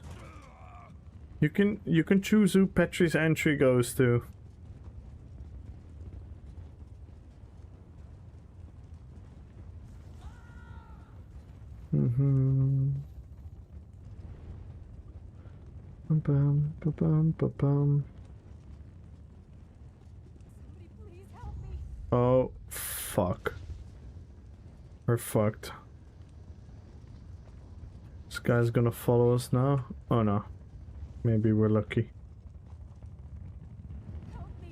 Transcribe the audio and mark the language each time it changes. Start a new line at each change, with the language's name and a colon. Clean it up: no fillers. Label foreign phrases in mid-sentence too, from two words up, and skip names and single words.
English: You can choose who Petrie's entry goes to. Ba-bum, ba-bum, ba-bum. Somebody please help me. Oh, fuck. We're fucked. This guy's gonna follow us now? Oh no. Maybe we're lucky. Help me.